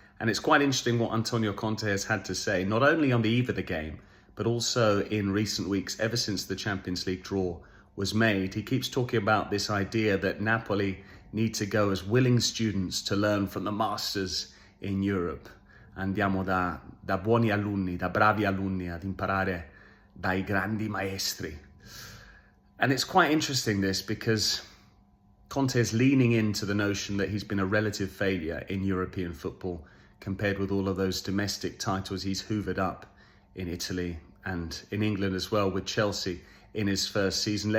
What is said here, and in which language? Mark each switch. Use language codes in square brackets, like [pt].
[en] And it's quite interesting what Antonio Conte has had to say, not only on the eve of the game, but also in recent weeks, ever since the Champions League draw was made. He keeps talking about this idea that Napoli need to go as willing students to learn from the masters in Europe. [it] Andiamo da buoni alunni, da bravi alunni ad imparare dai grandi maestri. [en] And it's quite interesting this because Conte is leaning into the notion that he's been a relative failure in European football compared with all of those domestic titles he's hoovered up in Italy and in England as well with Chelsea in his first season.